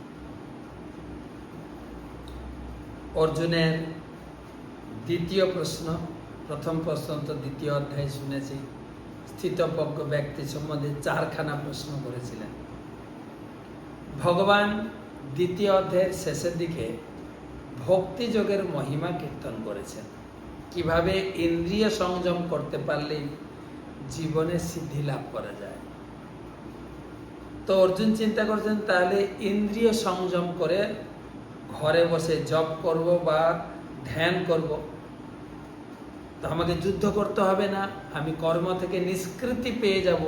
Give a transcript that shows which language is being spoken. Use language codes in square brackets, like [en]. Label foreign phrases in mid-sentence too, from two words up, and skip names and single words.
[bn] অর্জুনের দ্বিতীয় প্রশ্ন, প্রথম প্রশ্ন তো দ্বিতীয় অধ্যায় শুনেছি। স্থিতজ্ঞ ব্যক্তি সম্বন্ধে চারখানা প্রশ্ন করেছিলেন। ভগবান দ্বিতীয় অধ্যায়ের শেষের দিকে ভক্তি যোগের মহিমা কীর্তন করেছেন, কিভাবে ইন্দ্রিয় সংযম করতে পারলে জীবনে সিদ্ধি লাভ করা যায়। তো অর্জুন চিন্তা করেছেন তাহলে ইন্দ্রিয় সংযম করে ঘরে বসে জপ করব বা ধ্যান করব, তো আমাকে যুদ্ধ করতে হবে না, আমি কর্ম থেকে নিষ্কৃতি পেয়ে যাব।